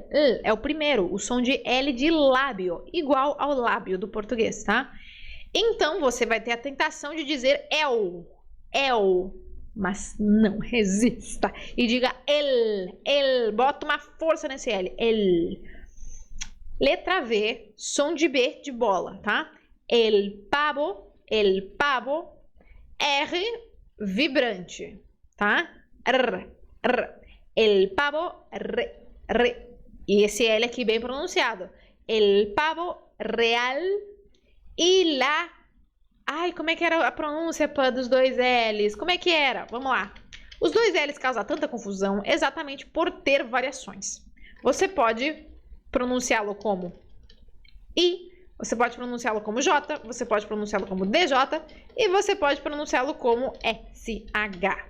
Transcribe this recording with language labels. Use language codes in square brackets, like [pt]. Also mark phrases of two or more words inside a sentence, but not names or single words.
[pt] É o primeiro, o som de L de lábio, igual ao lábio do português, tá? Então, você vai ter a tentação de dizer el, mas não resista e diga el, bota uma força nesse L, el. Letra V, som de B de bola, tá? [es] El pavo, [pt] R, vibrante, tá? [es] R, el pavo, R. [pt] E esse L aqui bem pronunciado. [es] El pavo real y la... [pt] Ai, como é que era a pronúncia dos dois L's? Como é que era? Vamos lá. Os dois L's causam tanta confusão exatamente por ter variações. Você pode pronunciá-lo como I, você pode pronunciá-lo como J, você pode pronunciá-lo como DJ e você pode pronunciá-lo como SH.